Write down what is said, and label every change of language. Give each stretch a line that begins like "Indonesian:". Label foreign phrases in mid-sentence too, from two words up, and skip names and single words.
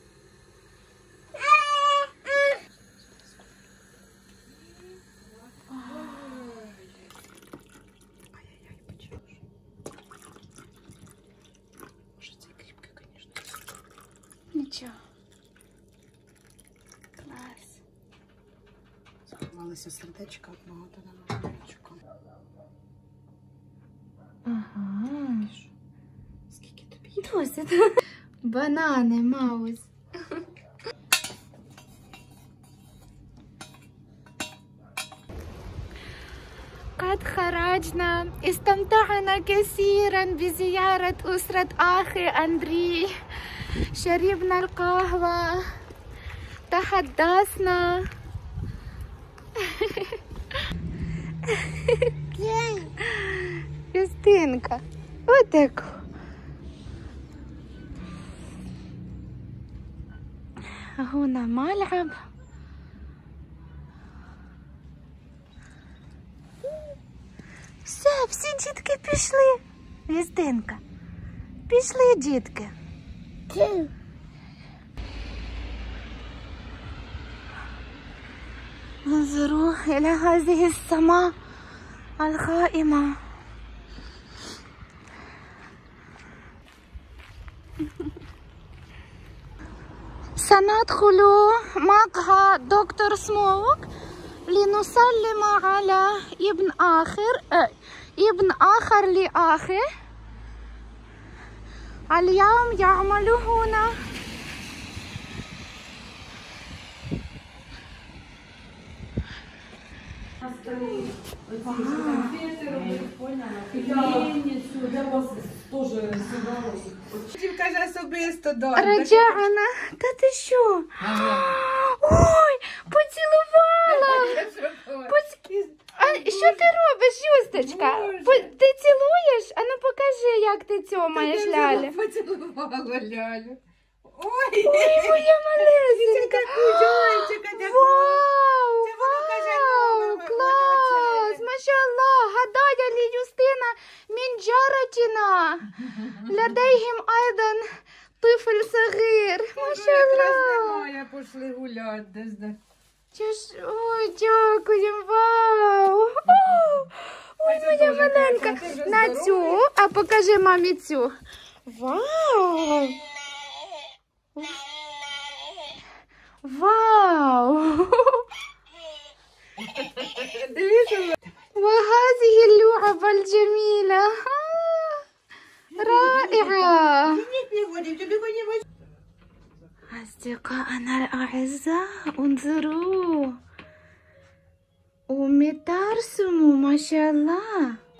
Ukrainian: Нічого. Клас. Заховалися сердечка одного та на малючку. Ага. Скільки тобі? Досить. Банани, Маус.
Arabic: قد خرجنا استمتعنا كثيرا بزيارة أسرة أخي أندري شربنا القهوة تحدثنا Юстинка, отаку. هنا ملعب.
Ukrainian: Все, всі дітки пішли. Юстинка, пішли, дітки.
Arabic: انظروا إلى هذه السماء الغائمة. سندخل مقهى دكتور سموك لنسلم على ابن آخر لأخي اليوم يعمل هنا.
Ukrainian: Хотів, каже, особисто до. Раджана, та ти що? Ой, поцілувала! А що ти робиш, Юсточка? Ти цілуєш? А ну покажи, як ти цьомаєш лялю. Поцілувала лялю. Ой, моя малесенька. Вау, вау, клас,
Arabic: ما شاء الله. هدايا ليوستينا من جارتنا. لديهم أيضا طفل صغير. ما شاء
Ukrainian: Якраз
Arabic: الله.
Ukrainian: немає, пішли гуляти десь. Ой, дякую, вау. Ой, моя маленька. На цю, а покажи мамі цю. Вау. Вау. Дивіться,
Arabic: وهذه اللعبة الجميلة. رائعة. أصدقائنا الأعزاء انظروا. أمي ترسم ما شاء الله.